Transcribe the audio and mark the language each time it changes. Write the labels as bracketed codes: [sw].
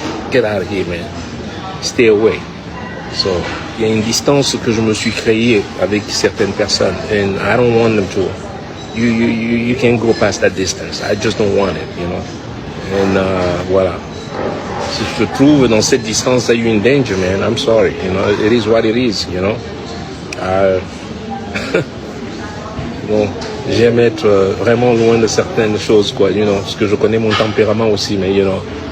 [en] Get out of here, man. Stay away. [fr] So, il y a une distance que je me suis créée avec certaines personnes. [en] And I don't want them to... You can't go past that distance. I just don't want it, you know. And voilà. [fr] Si je te trouve dans cette distance, [en] you're in danger, man. I'm sorry, you know. It is what it is, you know. [fr] Bon, j'aime être vraiment loin de certaines choses, quoi, [en] you know. [fr] Parce que je connais mon tempérament aussi, mais, you know.